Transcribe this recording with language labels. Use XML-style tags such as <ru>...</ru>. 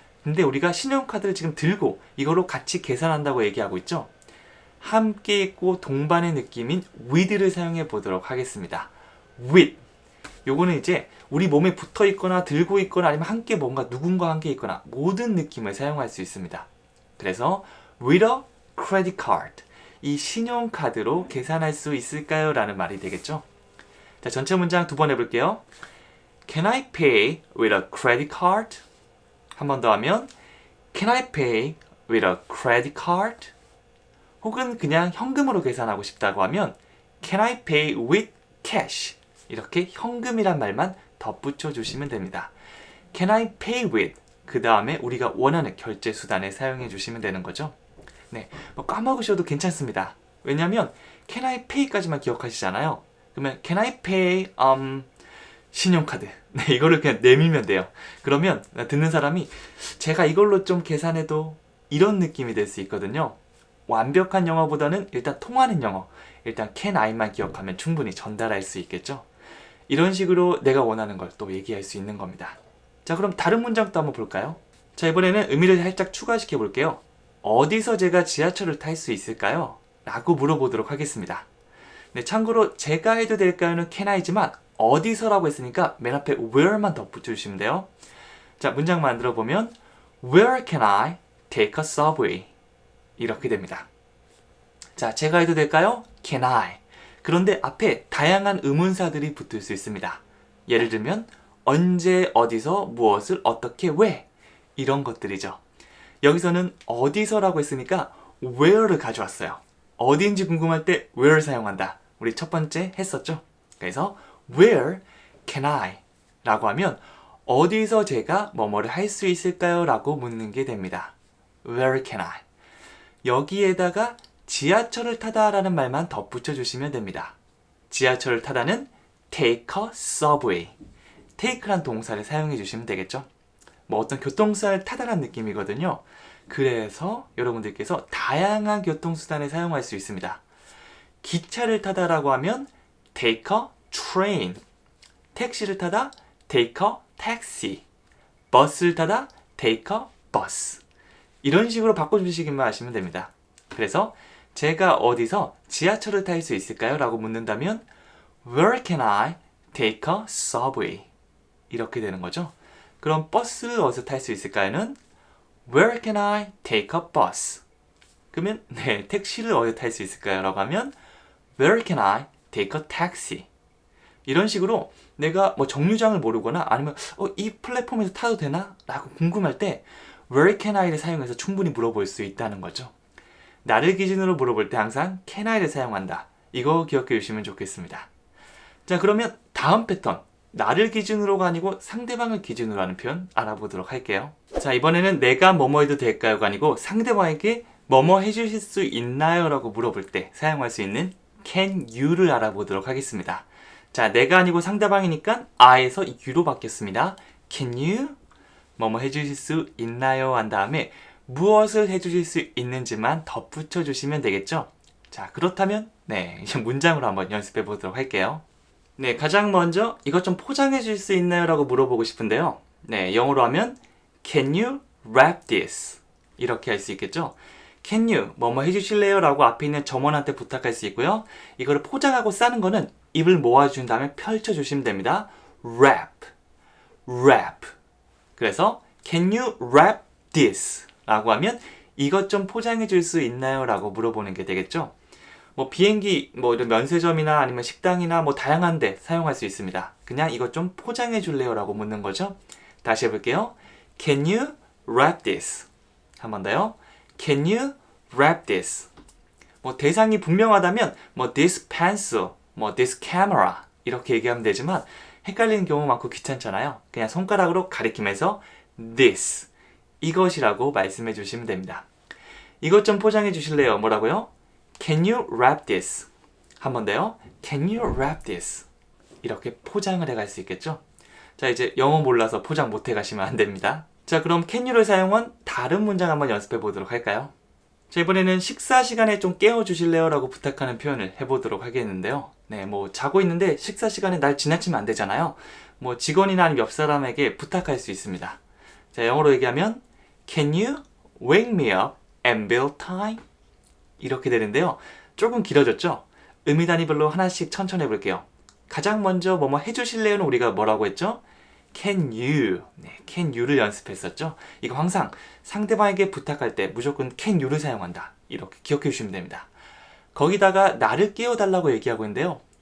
<ko>근데 우리가 신용카드를 지금 들고 이거로 같이 계산한다고 얘기하고 있죠. 함께 있고 동반의 느낌인 with를 사용해 보도록 하겠습니다.</ko> <en>with.</en> <ko>요거는 이제 우리 몸에 붙어 있거나 들고 있거나 아니면 함께 뭔가 누군가와 함께 있거나 모든 느낌을 사용할 수 있습니다.</ko> <en>그래서 with a credit card.</en> <ko>이 신용카드로 계산할 수 있을까요? 라는 말이 되겠죠. 자, 전체 문장 2번 해볼게요.</ko> <en>Can I pay with a credit card?</en> <ko>한 번 더 하면</ko> <en>Can I pay with a credit card?</en> <ko>혹은 그냥 현금으로 계산하고 싶다고 하면</ko> <en>Can I pay with cash?</en> <ko>이렇게 현금이란 말만 덧붙여 주시면 됩니다.</ko> <en>Can I pay with?</en> <ko>그 다음에 우리가 원하는 결제 수단에 사용해 주시면 되는 거죠. 네, 뭐 까먹으셔도 괜찮습니다. 왜냐면</ko> <en>can I pay</en> <ko>까지만 기억하시잖아요.</ko> <en>그러면 can I pay 신용카드.</en> <ko>네, 이거를 그냥 내밀면 돼요. 그러면 듣는 사람이 제가 이걸로 좀 계산해도 이런 느낌이 될 수 있거든요. 완벽한 영어보다는 일단 통하는 영어, 일단 can I만 기억하면 충분히 전달할 수 있겠죠. 이런 식으로 내가 원하는 걸 또 얘기할 수 있는 겁니다. 자, 그럼 다른 문장도 한번 볼까요? 자, 이번에는 의미를 살짝 추가시켜 볼게요. 어디서 제가 지하철을 탈 수 있을까요? 라고 물어보도록 하겠습니다. 네, 참고로 제가 해도 될까요는 can I지만 어디서라고 했으니까 맨 앞에 where만 덧붙여주시면 돼요. 자, 문장 만들어 보면</ko> <en>Where can I take a subway?</en> <ko>이렇게 됩니다. 자, 제가 해도 될까요? Can I? 그런데 앞에 다양한 의문사들이 붙을 수 있습니다. 예를 들면 언제, 어디서, 무엇을, 어떻게, 왜 이런 것들이죠. 여기서는 어디서라고 했으니까 where를 가져왔어요. 어디인지 궁금할 때 where 사용한다. 우리 첫 번째 했었죠.</ko> <en>그래서 Where can I?</en> <ko>라고 하면 어디서 제가 뭐뭐를 할 수 있을까요? 라고 묻는 게 됩니다.</ko> <en>Where can I?</en> <ko>여기에다가 지하철을 타다 라는 말만 덧붙여 주시면 됩니다.</ko> <en>지하철을 타다는 take a subway.</en> <ko>take란 동사를 사용해 주시면 되겠죠. 뭐 어떤 교통수단을 타다라는 느낌이거든요. 그래서 여러분들께서 다양한 교통수단을 사용할 수 있습니다. 기차를 타다라고 하면</ko> <en>take a train.</en> <ko>택시를 타다</ko> <en>take a taxi.</en> <ko>버스를 타다</ko> <en>take a bus.</en> <ko>이런 식으로 바꿔주시기만 하시면 됩니다. 그래서 제가 어디서 지하철을 탈 수 있을까요?</ko> <en>라고 묻는다면 Where can I take a subway?</en> <ko>이렇게 되는 거죠. 그럼 버스를 어디서 탈 수 있을까요?는</ko> <en>Where can I take a bus?</en> <ko>그러면 네, 택시를 어디서 탈 수 있을까요?</ko> <en>라고 하면 Where can I take a taxi?</en> <ko>이런 식으로 내가 뭐 정류장을 모르거나 아니면 이 플랫폼에서 타도 되나? 라고 궁금할 때</ko> <en>Where can I</en> <ko>를 사용해서 충분히 물어볼 수 있다는 거죠. 나를 기준으로 물어볼 때 항상 can I를 사용한다. 이거 기억해 주시면 좋겠습니다. 자, 그러면 다음 패턴. 나를 기준으로가 아니고 상대방을 기준으로 하는 표현 알아보도록 할게요. 자, 이번에는 내가 뭐뭐 해도 될까요가 아니고 상대방에게 뭐뭐 해주실 수 있나요? 라고 물어볼 때 사용할 수 있는 can you를 알아보도록 하겠습니다. 자, 내가 아니고 상대방이니까 I에서 you로 바뀌었습니다. Can you 뭐뭐 해주실 수 있나요? 한 다음에 무엇을 해주실 수 있는지만 덧붙여 주시면 되겠죠? 자, 그렇다면 네, 이제 문장으로 한번 연습해 보도록 할게요. 네, 가장 먼저 이것 좀 포장해 줄 수 있나요? 라고 물어보고 싶은데요. 네, 영어로 하면</ko> <en>Can you wrap this?</en> <ko>이렇게 할 수 있겠죠? Can you 뭐뭐 해주실래요? 라고 앞에 있는 점원한테 부탁할 수 있고요. 이거를 포장하고 싸는 거는 입을 모아준 다음에 펼쳐주시면 됩니다.</ko> <en>wrap, wrap. 그래서 Can you wrap this?</en> <ko>라고 하면 이것 좀 포장해 줄 수 있나요? 라고 물어보는 게 되겠죠. 뭐 비행기, 뭐 이런 면세점이나 아니면 식당이나 뭐 다양한 데 사용할 수 있습니다. 그냥 이것 좀 포장해 줄래요? 라고 묻는 거죠. 다시 해볼게요.</ko> <en>Can you wrap this?</en> <ko>한 번 더요.</ko> <en>Can you wrap this?</en> <ko>뭐 대상이 분명하다면 뭐</ko> <en>this pencil,</en> <ko>뭐</ko> <en>this camera</en> <ko>이렇게 얘기하면 되지만 헷갈리는 경우 많고 귀찮잖아요. 그냥 손가락으로 가리키면서 this, 이것이라고 말씀해 주시면 됩니다. 이것 좀 포장해 주실래요? 뭐라고요?</ko> <en>Can you wrap this?</en> <ko>한 번 더요.</ko> <en>Can you wrap this?</en> <ko>이렇게 포장을 해갈 수 있겠죠? 자, 이제 영어 몰라서 포장 못 해가시면 안 됩니다. 자, 그럼 can you를 사용한 다른 문장 한번 연습해 보도록 할까요? 자, 이번에는 식사 시간에 좀 깨워주실래요? 라고 부탁하는 표현을 해보도록 하겠는데요. 네, 뭐 자고 있는데 식사 시간에 날 지나치면 안 되잖아요. 뭐 직원이나 아니면 옆 사람에게 부탁할 수 있습니다. 자, 영어로 얘기하면</ko> <en>Can you wake me up and bill time?</en> <ko>이렇게 되는데요. 조금 길어졌죠? 의미 단위별로 하나씩 천천히 해볼게요. 가장 먼저 뭐뭐 해주실래요는 우리가 뭐라고 했죠?</ko> <en>Can you.</en> <ko>네, can you를 연습했었죠? 이거 항상 상대방에게 부탁할 때 무조건 can you를 사용한다. 이렇게 기억해 주시면 됩니다. 거기다가 나를 깨워달라고 얘기하고 있는데요.</ko>